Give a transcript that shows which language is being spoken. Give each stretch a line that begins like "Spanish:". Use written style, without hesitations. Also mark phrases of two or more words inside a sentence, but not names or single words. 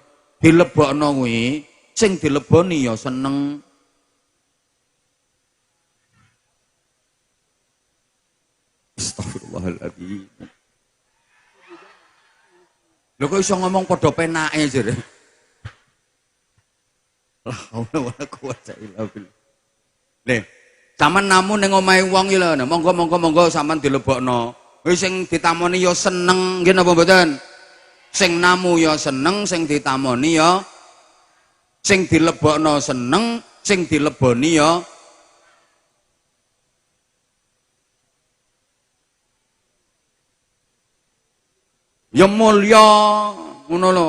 Javanese: Dilebokno kuwi sing dileboni ya seneng.
Arabic: Astagfirullahaladzim.
Javanese: Lho kok iso ngomong padha penake jere.
Arabic: لا حول ولا قوة إلا بالله.
Javanese: Leh, sampean namun ning omahe wong iki lho, monggo sampean dilebokno. Wis sing ditamoni ya seneng, nggih napa mboten? Sing namu ya seneng, sing ditamoni ya, sing dilebokno seneng, sing dileboni ya mulya ngono lho.